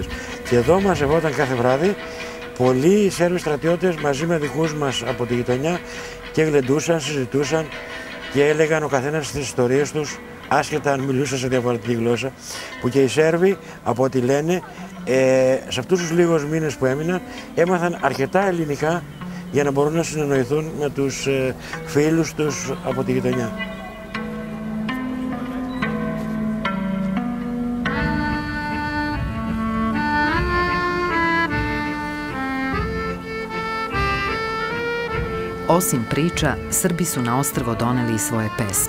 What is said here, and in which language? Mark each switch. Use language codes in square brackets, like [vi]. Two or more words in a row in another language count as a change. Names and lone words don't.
[el] Και εδώ μαζευόταν κάθε βράδυ πολλοί Σέρβοι στρατιώτες μαζί με δικούς μας από τη γειτονιά και γλεντούσαν, συζητούσαν και έλεγαν ο καθένας τις ιστορίες τους, άσχετα αν μιλούσαν σε διαφορετική γλώσσα, που και οι Σέρβοι, από ό,τι λένε, σε αυτούς τους λίγους μήνες που έμειναν, έμαθαν αρκετά ελληνικά για να μπορούν να συνεννοηθούν με τους φίλους τους από τη γειτονιά. [sr] Osim priča, Srbi su na ostrvo doneli i svoje pesme.